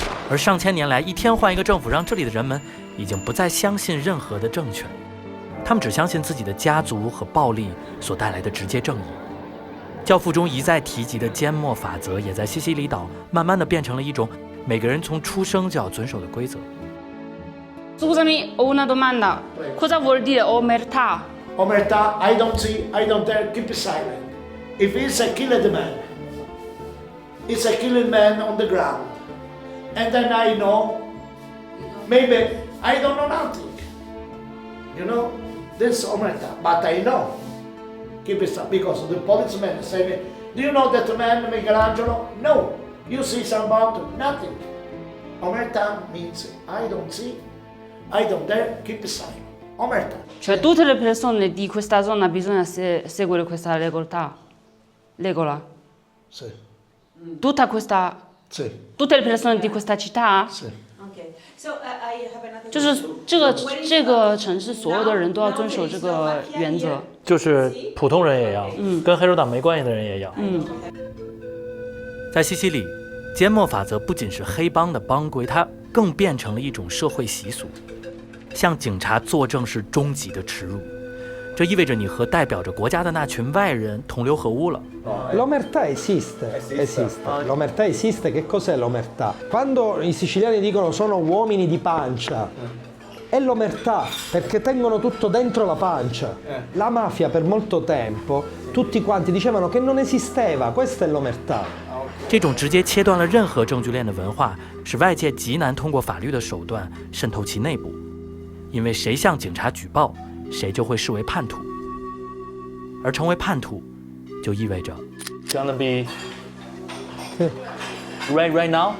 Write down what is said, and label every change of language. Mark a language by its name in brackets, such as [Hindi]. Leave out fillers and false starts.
[Chinese] 而上千年来，一天换一个政府，让这里的人们已经不再相信任何的政权，他们只相信自己的家族和暴力所带来的直接正义。教父中一再提及的缄默法则，也在西西里岛慢慢的变成了一种每个人从出生就要遵守的规则。 [Italian] Scusami, ho una domanda. Cosa vuol dire omertà? [English] Omertà, I don't see, I don't dare, keep silent. If it's a killed man, it's a killed man on the ground. And then I know, maybe I don't know nothing. You know, this is omertà, but I know. Keep it silent, because the policeman say me, do you know that man Michelangelo? No. You see some about nothing. Omertà means I don't see, I don't dare, keep it silent. Omertà. [Italian] Cioè tutte le persone di questa zona bisogna seguire questa regola? Sì. Tutta questa... Sì. Tutte le persone di questa città? Sì. [English] Okay. So I have another. [Chinese] 就是这个城市所有的人都要遵守这个原则。就是普通人也要，跟黑手党没关系的人也要。在西西里，缄默法则不仅是黑帮的帮规，它更变成了一种社会习俗。向警察作证是终极的耻辱，这意味着你和代表着国家的那群外人同流合污了。 [Italian] L'omertà esiste. L'omertà esiste. Che cos'è l'omertà? Quando i siciliani dicono sono uomini di pancia, è l'omertà, perché tengono tutto dentro la pancia. La mafia per molto tempo, tutti quanti dicevano che non esisteva, questa è l'omertà. [Chinese] 这种直接切断了任何证据链的文化，使外界极难通过法律的手段渗透其内部。因为谁向警察举报，谁就会视为叛徒，而成为叛徒，就意味着 [English] gonna be right now?